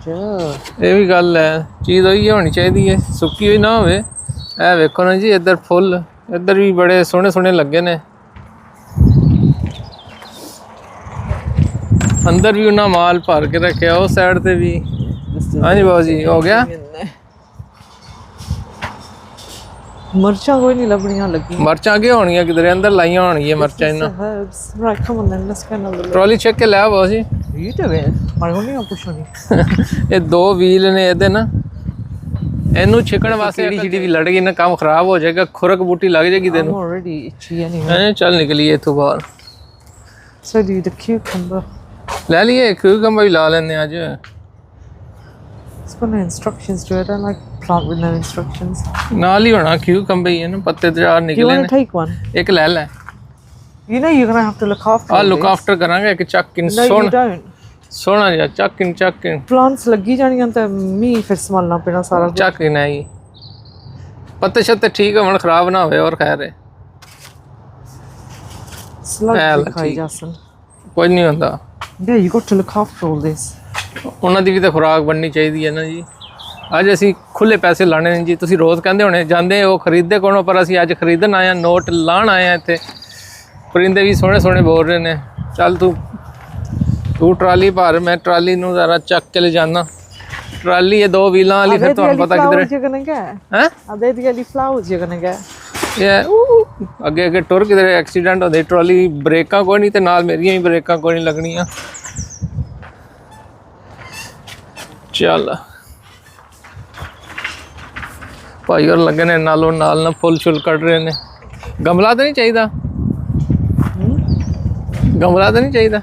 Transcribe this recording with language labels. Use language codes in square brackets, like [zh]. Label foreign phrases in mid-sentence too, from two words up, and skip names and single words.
[pa] ਇਹ ਵੀ ਗੱਲ ਹੈ ਚੀਜ਼ ਉਹੀ ਹੋਣੀ ਚਾਹੀਦੀ ਹੈ ਸੁੱਕੀ ਹੋਈ ਨਾ ਹੋਵੇ ਇਹ ਵੇਖੋ ਨਾ ਜੀ ਇੱਧਰ ਫੁੱਲ ਇੱਧਰ ਵੀ ਬੜੇ ਸੋਹਣੇ ਸੋਹਣੇ ਲੱਗੇ ਨੇ ਅੰਦਰ ਵੀ ਉਹਨਾਂ ਮਾਲ ਭਰ ਕੇ ਰੱਖਿਆ ਉਸ ਸਾਈਡ ਤੇ ਵੀ ਹਾਂਜੀ ਬਾਬੂ ਜੀ ਹੋ ਗਿਆ ਮਿਰਚਾਂ ਕੋਈ ਨਹੀਂ ਲੱਭਣੀਆਂ ਲੱਗੀ. ਮਰਚਾਂ ਅੱਗੇ ਹੋਣਗੀਆਂ ਕਿਧਰੇ ਅੰਦਰ ਲਾਈਆਂ ਹੋਣਗੀਆਂ ਮਰਚਾਂ ਇਹਨਾਂ [en] Herbs. Right, come on then, let's go and have a look. [pa] ਟਰਾਲੀ ਚੱਕ ਕੇ ਲੈ ਆਵੋ ਜੀ [en] You do it. I don't know pushoni. [pa] ਇਹ ਦੋ ਵੀਲ ਨੇ ਇਹਦੇ ਨਾ ਇਹਨੂੰ ਛਿਕਣ ਵਾਸਤੇ ਜਿਹੜੀ ਜਿਹੜੀ ਵੀ ਲੜ ਗਈ ਨਾ ਕੰਮ ਖਰਾਬ ਹੋ ਜਾਏਗਾ ਖੁਰਕ ਬੂਟੀ ਲੱਗ ਜਾਏਗੀ [en] I'm [pa] ਤੈਨੂੰ [en] already itchy anyway. [pa] ਐ ਚੱਲ ਨਿਕਲੀਏ ਇੱਥੋਂ ਬਾਹਰ [en] So do the cucumber. [pa] ਲੈ ਲਈਏ ਕਿਊਕੰਬਰ ਵੀ ਲਾ ਲੈਂਦੇ ਅੱਜ [en] It's got no instructions to it. I don't like plant with no instructions. [pa] ਨਾਲ ਹੀ ਹੋਣਾ ਕਿਊਕੰਬਰ ਹੀ ਹੈ ਨਾ ਪੱਤੇ ਤੇ ਚਾਰ [en] Do you [pa] ਨਿਕਲੇ [en] want [pa] ਨੇ [en] to take one? [pa] ਇੱਕ ਲੈ ਲੈ [en] You know you're gonna have to look after. ਆ all ਲੁੱਕ this. [pa] ਆਫਟਰ ਕਰਾਂਗੇ ਇੱਕ ਚੱਕ ਇਨ [en] No, you [pa] ਸੋਹਣਾ [en] don't. [pa] ਸੋਹਣਾ ਜਿਹਾ ਚੱਕ ਇਨ Plants ਲੱਗੀ ਜਾਣੀਆਂ ਤਾਂ ਮੀ ਫਿਰ ਸੰਭਾਲਣਾ ਪੈਣਾ ਸਾਰਾ ਕੁਝ। ਚੱਕ ਇਨ ਆਈ ਪੱਤੇ ਛੱਤੇ ਠੀਕ ਹੋਣ ਖਰਾਬ ਨਾ ਹੋਵੇ ਔਰ ਖੈਰ ਹੈ [en] Slug [pa] ਠੀਕ। ਖਾਈ ਜਾਸਨ। ਕੁਝ ਨਹੀਂ ਹੁੰਦਾ [en] Yeah, you got to look after all this. [pa] ਉਹਨਾਂ ਦੀ ਵੀ ਤਾਂ ਖੁਰਾਕ ਬਣਨੀ ਚਾਹੀਦੀ ਹੈ ਨਾ ਜੀ ਅੱਜ ਅਸੀਂ ਖੁੱਲੇ ਪੈਸੇ ਲਾਣੇ ਨੇ ਜੀ ਤੁਸੀਂ ਰੋਜ਼ ਕਹਿੰਦੇ ਹੋਣੇ ਜਾਂਦੇ ਉਹ ਖਰੀਦਦੇ ਕੋਣੋਂ ਪਰ ਅਸੀਂ ਅੱਜ ਖਰੀਦਣ ਆਏ ਆ ਨੋਟ ਲਾਣ ਆਏ ਆ ਇੱਥੇ ਪਰਿੰਦੇ ਵੀ ਸੋਹਣੇ ਸੋਹਣੇ ਬੋਲ ਰਹੇ ਨੇ ਚੱਲ ਤੂੰ ਟਰਾਲੀ ਭਰ ਮੈਂ ਟਰਾਲੀ ਨੂੰ ਜ਼ਰਾ ਚੱਕ ਕੇ ਲੈ ਜਾਣਾ ਟਰਾਲੀ ਇਹ ਦੋ ਵੀਲਾਂ ਵਾਲੀ ਫਿਰ ਤੁਹਾਨੂੰ ਪਤਾ ਕਿਧਰੇ [en] You're gonna get. [pa] ਹੈ [en] Are they the only flowers you're gonna get? [pa] ਇਹ ਅੱਗੇ ਅੱਗੇ ਟੁਰ ਕਿਧਰੇ ਐਕਸੀਡੈਂਟ ਹੁੰਦੇ ਟਰਾਲੀ ਬ੍ਰੇਕਾਂ ਕੋਈ ਨਹੀਂ ਤੇ ਨਾਲ ਮੇਰੀਆਂ ਵੀ ਬ੍ਰੇਕਾਂ ਕੋਈ ਨਹੀਂ ਲੱਗਣੀਆਂ ਚੱਲ ਭਾਈ ਹੋਰ ਲੱਗੇ ਨੇ ਨਾਲੋਂ ਨਾਲ ਨਾ ਫੁੱਲ ਛੁੱਲ ਕੱਢ ਰਹੇ ਨੇ ਗਮਲਾ ਤਾਂ ਨਹੀਂ ਚਾਹੀਦਾ ਗਮਲਾ ਤਾਂ ਨਹੀਂ ਚਾਹੀਦਾ